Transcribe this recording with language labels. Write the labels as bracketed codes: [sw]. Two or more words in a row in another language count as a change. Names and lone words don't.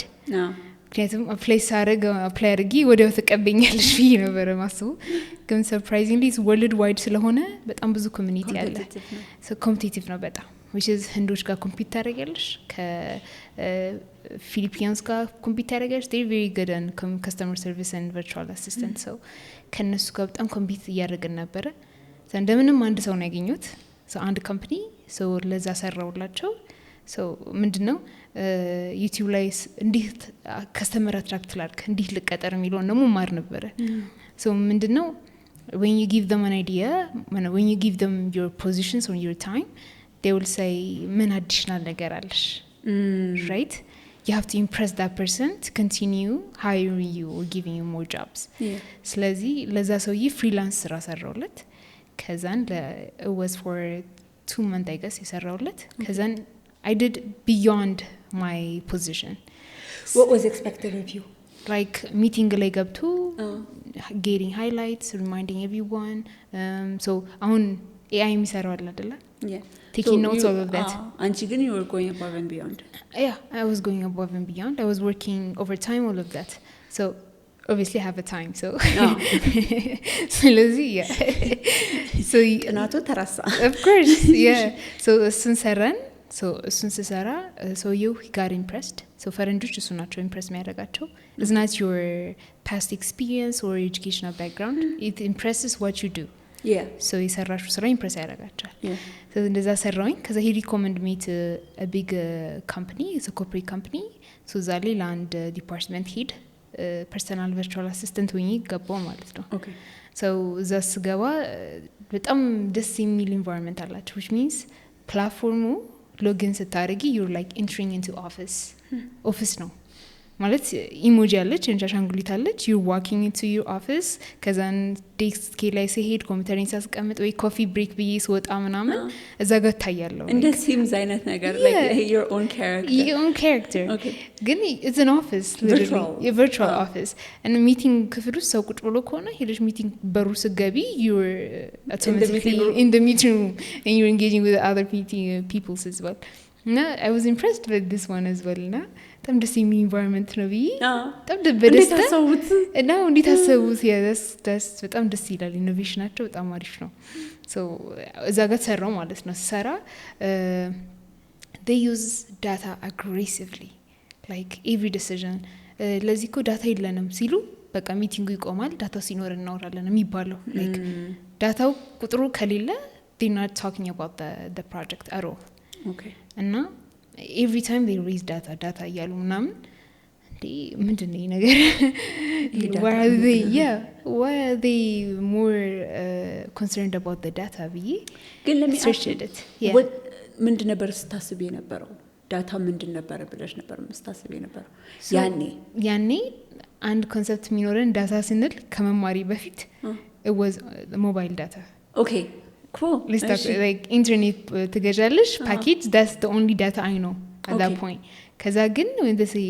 [en] no [am] ምክንያቱም አፕላይ ሳደርግ አፕላይ አድርጊ ወዲያው ተቀበኛለሽ ብዬ ነበረ ማስበው ግን surprisingly [en] it's world wide [am] ስለሆነ በጣም ብዙ ኮሚኒቲ አለ [en] so competitive [am] ነው በጣም which is ህንዶች ጋር ኮምፒት ታደርጊያለሽ ከፊሊፒንስ ጋር ኮምፒት ታደርጊያለሽ [en] they very good in customer service and virtual assistant so [am] ከነሱ ጋር በጣም ኮምፒት እያደረግን ነበረ እንደምንም አንድ ሰው ነው ያገኙት so አንድ ካምፓኒ so ለዛ ሰራውላቸው so ምንድነው ዩቲዩብ ላይ እንዴት ከስተመር አትራክት ላድርግ እንዴት ልቀጠር የሚለው ነው ማር ነበረ so ምንድነው when [en] you give them an idea when you give them your positions on your time they will say ምን additional ነገር አለሽ right you have to impress that person to continue hiring you or giving you more jobs ስለዚህ ለዛ ሰውዬ ፍሪላንስ ስራ ሰራውለት ከዛን it was for 2 months I guess የሰራውለት ከዛን I did beyond my position what was expected of you like meeting [am] ላይ ገብቶ [en] getting highlights reminding everyone so [am] አሁን AI የሚሰራው አይደለ [en] yeah taking notes all of that and you were going above and beyond yeah I was going above and beyond I was working overtime all of that so obviously have a time so so yeah so [am] ቅናቱ ተራሳ [en] of course yeah so ስንሰራን so ስንሰራ so you got impressed so [am] ፈረንጆች እሱ ናቸው [en] impress የሚያደርጋቸው it's not your past experience or educational background it impresses what you do yeah so [am] የሰራሹ ስራ [en] impress ያደርጋቸዋል so እንደዛ [am] ሰራውኝ ከዛ [en] he recommend me to a big company it's a corporate company so [am] ዛሬ ለአንድ ዲፓርትመንት ሄድ [en] personal virtual assistant [am] ሆኜ ገባው ማለት ነው [en] okay [am] so እዛ ስገባ በጣም ደስ የሚል environment አላቸው which means platformu login ስታደርጊ [en] you're like entering into office [am] ነው ማለት ኢሞጂ አለች እንጃሻንጉሊት አለች [en] you walking into your office [am] ከዛን ዴስክ ላይ ሲሄድ ኮምፒውተርን ሳስቀምጥ ወይ ኮፊ ብሬክ ብዬ ስወጣ ምናምን እዛ ጋር ታያለው እንደ ሲምስ አይነት ነገር [en] like your own character okay ግን it's an office literally a virtual office and meeting [am] ክፍል ውስጥ ሰው ቁጭ ብሎ ከሆነ ሄደሽ [en] meeting [am] በሩ ስገቢ [en] you're automatically in the meeting room and you're engaging with other people as well እና I was impressed with this one as well [am] እና በጣም ደስ የሚል environment ነው ብዬ በጣም እንዴት አሰቡት እና እንዴት አሰቡት በጣም ደስ ይላል ኢኖቬሽናቸው በጣም አሪፍ ነው so እዛ ጋር ሰራው ማለት ነው ሰራ [en] they use data aggressively like every decision [am] ለዚህ እኮ ዳታ የለንም ሲሉ በቃ ሚቲንጉ ይቆማል ዳታው ሲኖር እናወራለን የሚባለው like ዳታው ቁጥሩ ከሌለ [en] they're not talking about the project at all okay እና every time they raise data [am] እያሉ ምናምን እንዴ ምንድነው ይሄ ነገር [en] why are they more concerned about the data ብዬ ግን let me search it what ምንድን [am] ነበር ስታስብ የነበረው ዳታ ምንድን ነበር ብለሽ ነበር መስታስብ የነበረው ያኔ አንድ ኮንሰፕት የሚኖረን ዳታ ስንል ከመማሪ በፊት [en] it was mobile data okay cool let's talk like internet [am] ትገዣለሽ [en] package that's the only data I know at that point ከዛ ግን when they say